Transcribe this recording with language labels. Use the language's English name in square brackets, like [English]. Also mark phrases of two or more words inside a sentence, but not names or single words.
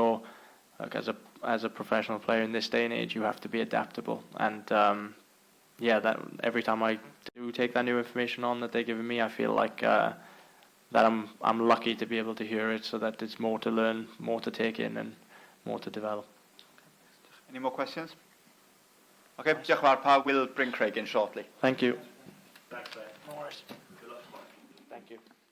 [English] So as a professional player in this day and age, you have to be adaptable. And that every time I do take that new information on that they're giving me, I feel like that I'm lucky to be able to hear it, so that there's more to learn, more to take in, and more to develop. Any more questions? Okay, [Welsh] diolch yn fawr, [English] Pa. We'll bring Craig in shortly. Thank you. Thanks, Ben. No worries. Thank you.